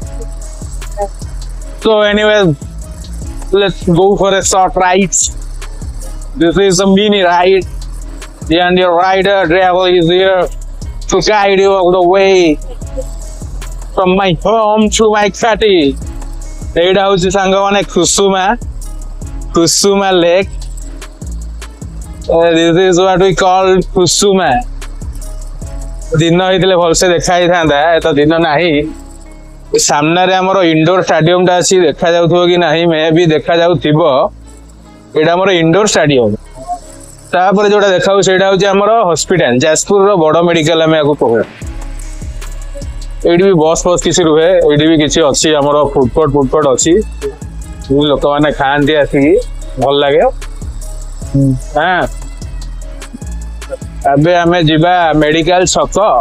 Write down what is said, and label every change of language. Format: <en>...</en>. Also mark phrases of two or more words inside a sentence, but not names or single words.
<en>So anyway, let's go for a short ride. This is a mini ride, and your rider driver is here to guide you all the way from my home to my city.</en> <or>ଏଇଟା ହଉଛି ସାଙ୍ଗମାନେ କୁସୁମା ଲେକ୍.</or> <en>This is what we call କୁସୁମା.</en> <or>ଦିନ ହେଇଥିଲେ ଭଲସେ ଦେଖା ହେଇଥାନ୍ତା ଏତ ଦିନ ନାହିଁ. ସାମ୍ନାରେ ଆମର</or> <en>indoor stadium</en> <or>ଟା ଅଛି ଦେଖା ଯାଉଥିବ କି ନାହିଁ ମେ ବି ଦେଖା ଯାଉଥିବ ଏଇଟା ଆମର</or> <en>indoor stadium</en> <or>ତାପରେ ଯୋଉଟା ଦେଖାଉ ସେଇଟା ହଉଛି ଆମର ହସ୍ପିଟାଲ ଯାଜପୁରର ବଡ ମେଡିକାଲ ଆମେ ଆକୁ କହୁ ଏଇଠି ବି ବସ୍ କିଛି ରୁହେ ଏଇଠି ବି କିଛି ଅଛି ଆମର ଫୁଡକୋର୍ଟ ଅଛି ଲୋକମାନେ ଖାଆନ୍ତି ଆସିକି ଭଲ ଲାଗେ ହଁ ଏବେ ଆମେ ଯିବା ମେଡିକାଲ ଛକ</or>